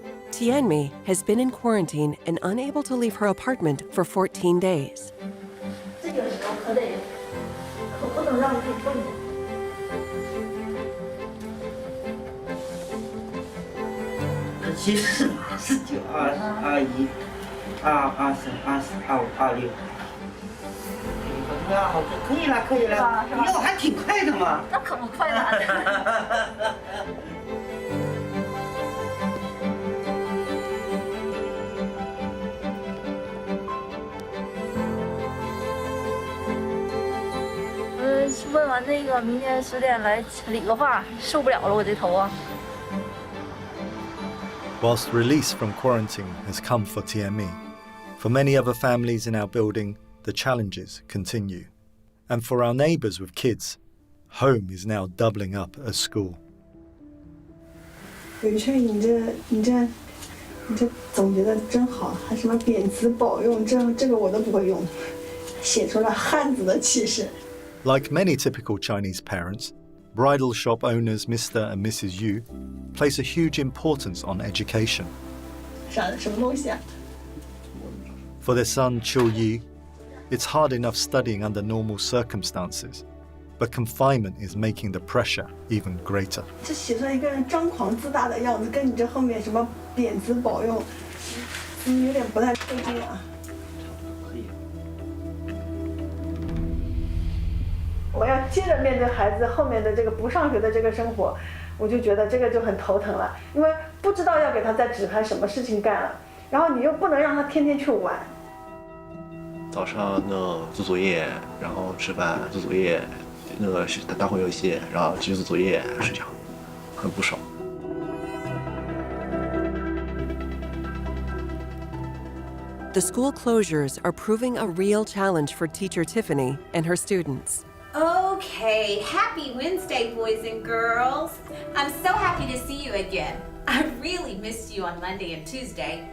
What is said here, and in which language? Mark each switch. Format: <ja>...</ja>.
<en>Tianmi has been in quarantine and unable to leave her apartment for 14 days.</en> <zh>这个时候可不能让自己动。 74、49、22、21、22、23、24、25、26。啊，好，可以了，可以了。哟，还挺快的嘛。那可不快了。问完这个，明天10点来理个发，受不了了，我这头啊。</zh> <en>Whilst release from quarantine has come for Tianmi, for many other families in our building, the challenges continue. And for our neighbours with kids, home is now doubling up as school.</en> <zh>伟翠，你这总结的真好，还什么贬词保用，这个我都不会用，写出了汉子的气势。</zh> <en>Like many typical Chinese parents, bridal shop owners Mr. and Mrs. Yu place a huge importance on education.</en> <zh>什么东西啊？</zh> <en>For their son Chiu Yi, it's hard enough studying under normal circumstances, but confinement is making the pressure even greater.</en> <zh>这写出来一个人张狂自大的样子，跟你这后面什么贬词保用，有点不太对劲啊。可以。啊，可以。我要接着面对孩子后面的这个不上学的这个生活，我就觉得这个就很头疼了，因为不知道要给他再指派什么事情干了，然后你又不能让他天天去玩。早上做作业，然后吃饭做作业，打会游戏，然后继续做作业睡觉，很不爽。</zh> <en>The school closures are proving a real challenge for teacher Tiffany and her students. Okay, happy Wednesday, boys and girls. I'm so happy to see you again. I really missed you on Monday and Tuesday.</en>